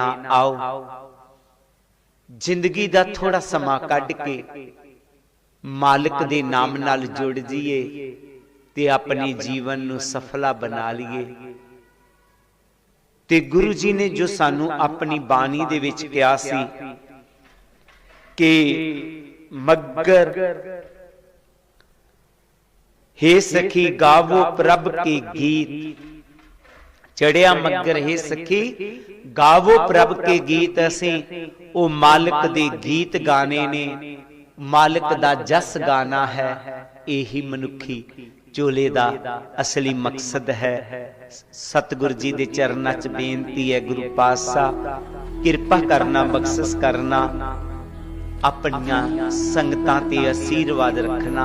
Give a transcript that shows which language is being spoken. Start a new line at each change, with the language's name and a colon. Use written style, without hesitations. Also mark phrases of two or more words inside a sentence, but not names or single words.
Punjabi: ਆਓ ਜ਼ਿੰਦਗੀ ਦਾ ਥੋੜਾ ਸਮਾਂ ਕੱਢ ਕੇ ਮਾਲਕ ਦੇ ਨਾਮ ਨਾਲ ਜੁੜ ਜਾਈਏ ਤੇ ਆਪਣੇ ਜੀਵਨ ਨੂੰ ਸਫਲਾ ਬਣਾ ਲਈਏ। ਤੇ ਗੁਰੂ ਜੀ ਨੇ ਜੋ ਸਾਨੂੰ ਆਪਣੀ ਬਾਣੀ ਦੇ ਵਿੱਚ ਕਿਹਾ ਸੀ ਕਿ ਮੱਘਰ ਹੇ ਸਖੀ ਗਾਵੋ ਪ੍ਰਭ ਕੇ ਗੀਤ, ਚੜ੍ਹਿਆ ਮਗਰ ਹੇ ਸਖੀ ਗਾਵੋ ਪ੍ਰਭ ਕੇ ਗੀਤ। ਅਸੀਂ ਉਹ ਮਾਲਕ ਦੇ ਗੀਤ ਗਾਉਣੇ ਨੇ, ਮਾਲਕ ਦਾ ਜਸ ਗਾਉਣਾ ਹੈ। ਇਹੀ ਮਨੁੱਖੀ ਚੋਲੇ ਦਾ ਅਸਲੀ ਮਕਸਦ ਹੈ। ਸਤਿਗੁਰ ਜੀ ਦੇ ਚਰਨਾਂ 'ਚ ਬੇਨਤੀ ਹੈ, ਗੁਰੂ ਪਾਤਸ਼ਾਹ ਕਿਰਪਾ ਕਰਨਾ, ਬਖ਼ਸ਼ਿਸ਼ ਕਰਨਾ, ਆਪਣੀਆਂ ਸੰਗਤਾਂ ਤੇ ਆਸ਼ੀਰਵਾਦ ਰੱਖਣਾ।